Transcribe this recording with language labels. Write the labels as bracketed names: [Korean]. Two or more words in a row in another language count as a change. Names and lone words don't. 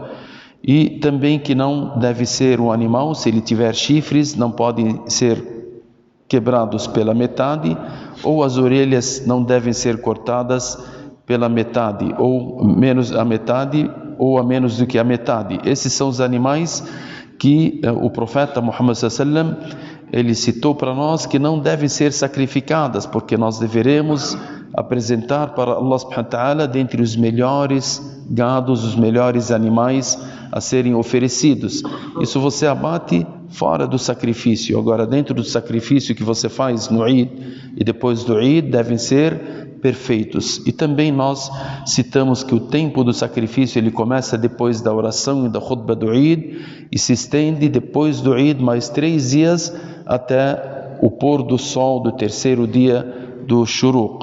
[Portuguese] E também que não deve ser um animal, se ele tiver chifres, não podem ser quebrados pela metade, ou as orelhas não devem ser cortadas pela metade, ou menos a metade, ou a menos do que a metade. Esses são os animais que o profeta Muhammad [Arabic] صلى الله عليه وسلم, [Portuguese] ele citou para nós que não devem ser sacrificadas, porque nós deveremos apresentar para Allah [Arabic] سبحانه وتعالى [Portuguese] dentre os melhores gados, os melhores animais a serem oferecidos. Isso você abate fora do sacrifício. Agora, dentro do sacrifício que você faz no Eid e depois do Eid, devem ser perfeitos. E também nós citamos que o tempo do sacrifício ele começa depois da oração e da khutbah do Eid e se estende depois do Eid mais 3 dias até o pôr do sol do terceiro dia do Shuruq.